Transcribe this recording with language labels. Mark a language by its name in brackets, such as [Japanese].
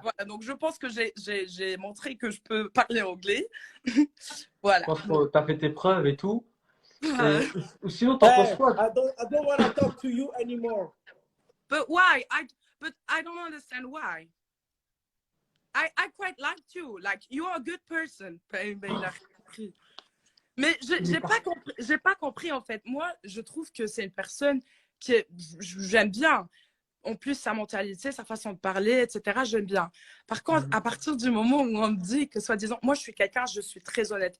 [French] Voilà, donc je pense que j'ai montré que je peux parler anglais. Voilà. Je pense que tu as fait tes preuves et tout. Ah. Ou sinon, t'en penses hey, quoi? [English] I don't want to talk to you anymore. But why? But I don't understand why. I quite liked you. Like you are a good person. [French] Ben, il a compris. Mais j'ai pas compris en fait. Moi, je trouve que c'est une personne j'aime bien. En plus, sa mentalité, sa façon de parler, etc., j'aime bien. Par contre, à partir du moment où on me dit que, soi-disant, moi, je suis très honnête.